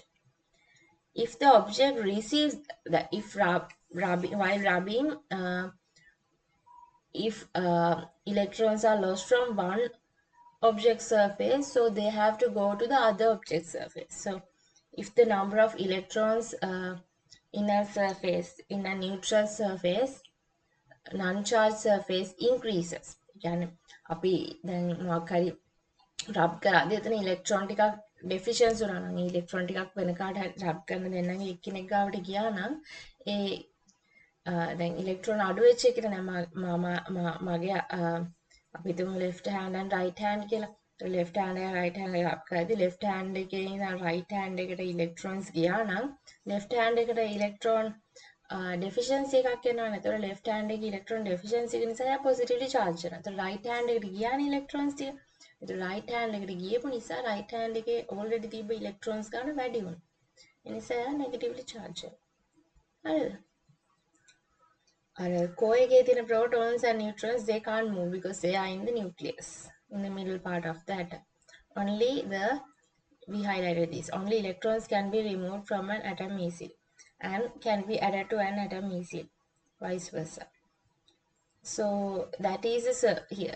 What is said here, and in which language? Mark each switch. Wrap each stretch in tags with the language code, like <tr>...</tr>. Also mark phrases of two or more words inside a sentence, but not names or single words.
<en>If the object receives the while rubbing, if electrons are lost from one object surface, so they have to go to the other object surface. So if the number of electrons in a surface, in a neutral surface, non-charged surface increases.</en> <si>يعني අපි දැන් මොකක් හරි රබ් කරාද එතන ඉලෙක්ට්‍රෝන ටිකක් ඩෙෆිෂන්ස් වුණා නම් ඉලෙක්ට්‍රෝන ටිකක් වෙන කාට හරි රබ් කරන දෙන්නගේ එක්කෙනෙක් ගාවට ගියා නම් ඒ දැන් ඉලෙක්ට්‍රෝන අඩු වෙච්ච එකට නෑ මගේ අපි හිතමු</si> <en>left hand and right hand</en> <si>කියලා.</si> <en>left hand and right hand</en> <si>එක රබ් කරද්දී</si> <en>left hand</en> <si>එකේ ඉඳන්</si> <en>right hand</en> <si>එකට electrons ගියා නම් left hand එකට</si> <en>electron deficiency</en> <si>එකක් එනවනේ. ඒතකොට</si> <en>left hand</en> <si>එකේ</si> <en>electron deficiency</en> <si>එක නිසා එයා</si> <en>positively charge</en> <si>වෙනවා. ඒතකොට</si> <en>right hand</en> <si>එකට ගියානේ electrons ටික. ඒතකොට</si> <en>right hand</en> <si>එකට ගියපු නිසා</si> <en>right hand</en> <si>එකේ already තිබ්බ electrons ගන්න වැඩි වුණා. ඒ නිසා එයා</si> <en>negatively charge</en> <si>වෙනවා. හරිද?</si> <en>core</en> <si>එකේ තියෙන</si> <en>protons and neutrons, they can't move because they are in the nucleus, in the middle part of the atom. We highlighted this. Only electrons can be removed from an atom easily and can be added to an atom easily, vice versa. So that is here.</en>